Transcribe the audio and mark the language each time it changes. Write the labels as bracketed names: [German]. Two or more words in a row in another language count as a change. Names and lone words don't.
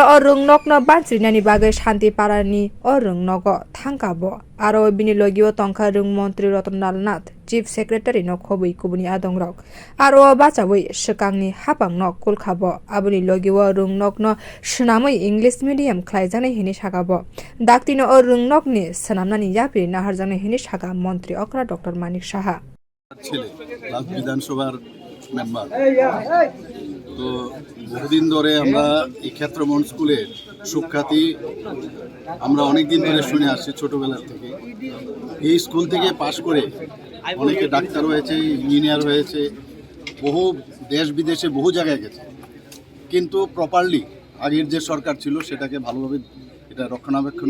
[Kok Borok] rwngnog no bansrinani bagai santi parani rwngnogo thangkabo aro bini logio tongkha montri nath [English] chief secretary [Kok Borok] no khobui kubuni adongrok aro bachawai swkangni haphang no kulkhabo aboni logio rwngnog no swnamui [English] english medium [Kok Borok] khlaijani hini sakabo daktino rwngnog ni swnamnani yapri naharkha hini saka montri okra Dr.Manik Saha [Bangla] বিধানসভার মেম্বার তো বহুদিন ধরে আমরা এই ক্ষেত্রমোহন স্কুলের সুখ্যাতি আমরা অনেকদিন ধরে শুনে আসছি ছোটবেলা থেকে এই স্কুল থেকে পাশ করে অনেকে ডাক্তার হয়েছে ইঞ্জিনিয়ার হয়েছে বহু দেশ বিদেশে বহু জায়গায় গেছে কিন্তু প্রপারলি আগের যে সরকার ছিল সেটাকে ভালোভাবে এটা রক্ষণাবেক্ষণ